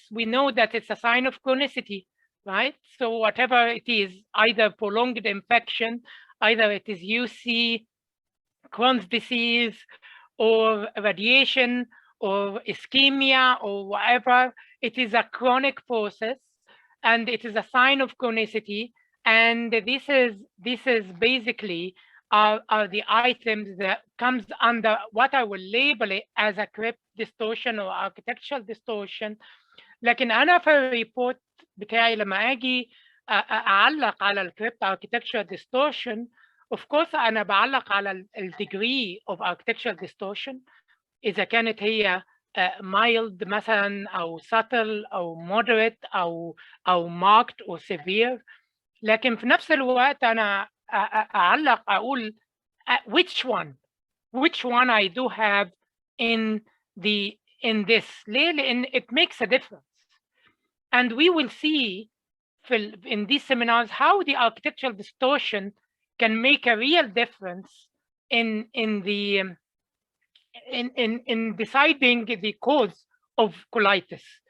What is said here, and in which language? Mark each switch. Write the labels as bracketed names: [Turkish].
[English] We know that it's a sign of chronicity, right? So whatever it is, either prolonged infection, either it is UC, Crohn's disease, or radiation, or ischemia, or whatever, it is a chronic process, and it is a sign of chronicity. And this is basically are the items that comes under what I will label it as a crypt distortion or architectural distortion. [Arabic] لكن أنا في الريبورت بتاعي لما أجي أعلق على الكريبت architectural distortion, of course أنا بعلق على degree of architectural distortion، إذا كانت هي mild مثلا أو subtle أو moderate أو marked أو severe. لكن في نفس الوقت أنا أعلق أقول [English] which one I do have in this. [Arabic] ليه؟ لأن [English] it makes a difference. And we will see in these seminars how the architectural distortion can make a real difference in deciding the cause of colitis.